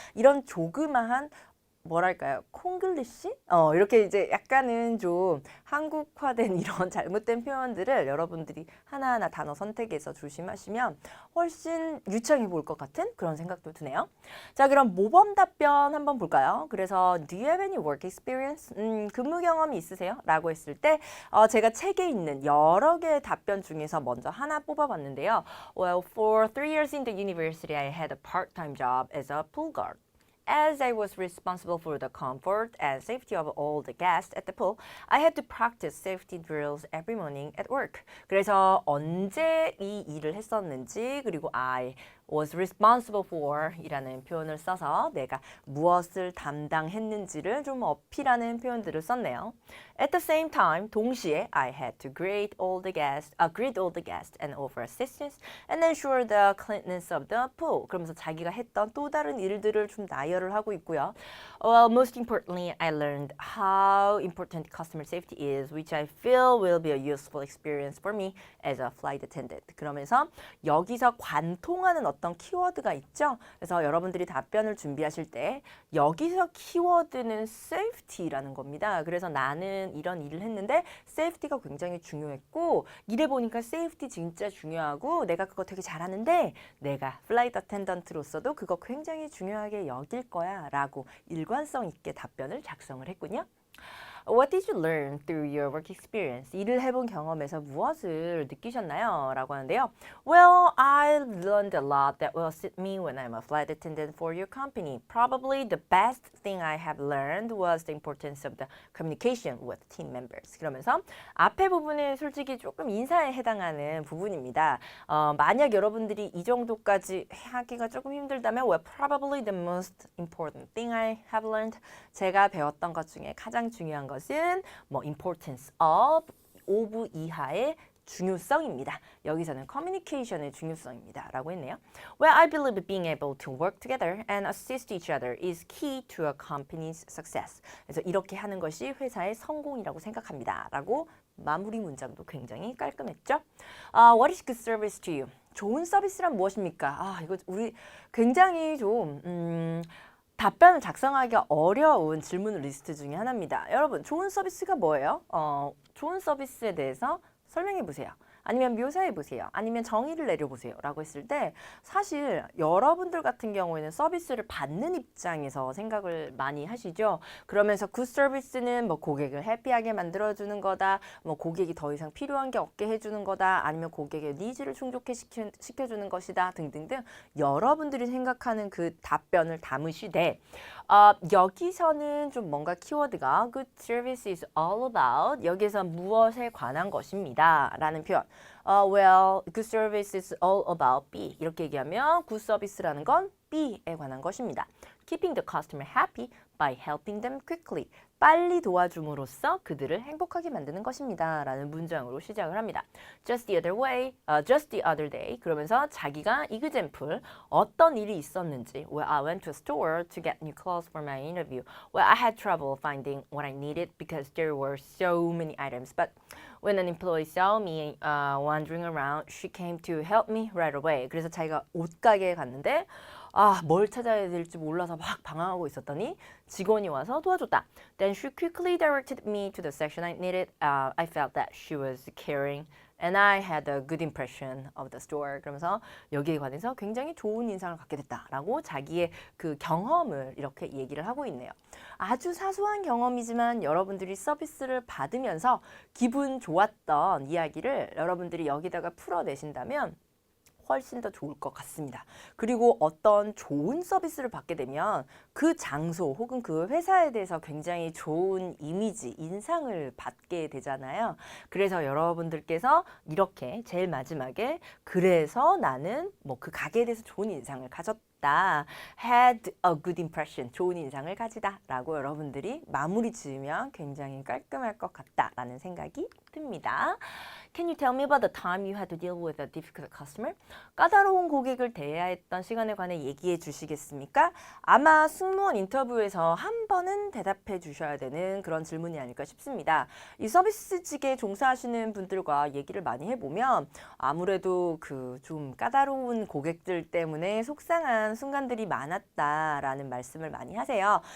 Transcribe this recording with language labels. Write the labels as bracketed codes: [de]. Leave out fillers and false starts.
[ko] 이런 조그마한 뭐랄까요? 콩글리시? 이렇게 이제 약간은 좀 한국화된 이런 잘못된 표현들을 여러분들이 하나하나 단어 선택해서 조심하시면 훨씬 유창해 보일 것 같은 그런 생각도 드네요. 자, 그럼 모범 답변 한번 볼까요? 그래서 [en] Do you have any work experience? [ko] 근무 경험이 있으세요? 라고 했을 때 제가 책에 있는 여러 개의 답변 중에서 먼저 하나 뽑아봤는데요. [en] Well, for 3 years in the university, I had a part-time job as a pool guard. As I was responsible for the comfort and safety of all the guests at the pool, I had to practice safety drills every morning at work. [ko] 그래서 언제 이 일을 했었는지 그리고 [en] I was responsible for [ko] 이라는 표현을 써서 내가 무엇을 담당했는지를 좀 어필하는 표현들을 썼네요. [en] At the same time, [ko] 동시에 [en] I had to greet all the guests and offer assistance and ensure the cleanliness of the pool. [ko] 그러면서 자기가 했던 또 다른 일들을 좀 나열을 하고 있고요. [en] Well, most importantly, I learned how important customer safety is, which I feel will be a useful experience for me as a flight attendant. [ko] 그러면서 여기서 관통하는 어떤 키워드가 있죠. 그래서 여러분들이 답변을 준비하실 때 여기서 키워드는 safety라는 겁니다. 그래서 나는 이런 일을 했는데 safety가 굉장히 중요했고 이래 보니까 safety 진짜 중요하고 내가 그거 되게 잘하는데 내가 flight attendant로서도 그거 굉장히 중요하게 여길 거야 라고 일관성 있게 답변을 작성을 했군요. [en] What did you learn through your work experience? [ko] 일을 해본 경험에서 무엇을 느끼셨나요? 라고 하는데요. [en] Well, I learned a lot that will suit me when I'm a flight attendant for your company. Probably the best thing I have learned was the importance of the communication with team members. [ko] 그러면서 앞에 부분은 솔직히 조금 인사에 해당하는 부분입니다. 만약 여러분들이 이 정도까지 하기가 조금 힘들다면 [en] well, probably the most important thing I have learned [ko] 제가 배웠던 것 중에 가장 중요한 것은 뭐 [en] importance of [ko] 이하의 중요성입니다. 여기서는 communication의 중요성입니다. 라고 했네요. [en] Well, I believe being able to work together and assist each other is key to a company's success. [ko] 그래서 이렇게 하는 것이 회사의 성공이라고 생각합니다. 라고 마무리 문장도 굉장히 깔끔했죠. [en] What is good service to you? [ko] 좋은 서비스란 무엇입니까? 이거 우리 굉장히 좀 답변을 작성하기가 어려운 질문 리스트 중에 하나입니다. 여러분, 좋은 서비스가 뭐예요? 좋은 서비스에 대해서 설명해 보세요. 아니면 묘사해 보세요. 아니면 정의를 내려보세요. 라고 했을 때 사실 여러분들 같은 경우에는 서비스를 받는 입장에서 생각을 많이 하시죠. 그러면서 굿 서비스는 뭐 고객을 해피하게 만들어주는 거다. 뭐 고객이 더 이상 필요한 게 없게 해주는 거다. 아니면 고객의 니즈를 충족시켜주는 것이다. 등등등 여러분들이 생각하는 그 답변을 담으시되 여기서는 좀 뭔가 키워드가 [en] good service is all about [ko] 여기서 무엇에 관한 것입니다. 라는 표현. [en] Well, good service is all about B. [ko] 이렇게 얘기하면 [en] good service [ko] 라는 건 B에 관한 것입니다. [en] Keeping the customer happy by helping them quickly. [ko] 빨리 도와줌으로써 그들을 행복하게 만드는 것입니다. 라는 문장으로 시작을 합니다. [en] Just the other day. [ko] 그러면서 자기가 example 어떤 일이 있었는지. [en] Well, I went to a store to get new clothes for my interview. Well, I had trouble finding what I needed because there were so many items. But when an employee saw me wandering around, she came to help me right away. [ko] 그래서 자기가 옷가게에 갔는데 뭘 찾아야 될지 몰라서 막 방황하고 있었더니 직원이 와서 도와줬다. [en] Then she quickly directed me to the section I needed. I felt that she was caring and I had a good impression of the store. [ko] 그러면서 여기에 관해서 굉장히 좋은 인상을 갖게 됐다라고 자기의 그 경험을 이렇게 얘기를 하고 있네요. 아주 사소한 경험이지만 여러분들이 서비스를 받으면서 기분 좋았던 이야기를 여러분들이 여기다가 풀어내신다면 훨씬 더 좋을 것 같습니다. 그리고 어떤 좋은 서비스를 받게 되면 그 장소 혹은 그 회사에 대해서 굉장히 좋은 이미지, 인상을 받게 되잖아요. 그래서 여러분들께서 이렇게 제일 마지막에 그래서 나는 뭐 그 가게에 대해서 좋은 인상을 가졌다. 했다. [en] had a good impression. [ko] 좋은 인상을 가지다. 라고 여러분들이 마무리 지으면 굉장히 깔끔할 것 같다라는 생각이 듭니다. [en] Can you tell me about the time you had to deal with a difficult customer? [ko] 까다로운 고객을 대해야 했던 시간에 관해 얘기해 주시겠습니까? 아마 승무원 인터뷰에서 한 번은 대답해 주셔야 되는 그런 질문이 아닐까 싶습니다. 이 서비스직에 종사하시는 분들과 얘기를 많이 해보면 아무래도 그 좀 까다로운 고객들 때문에 속상한 순간들이 많았다라는 말씀을 많이 하세요.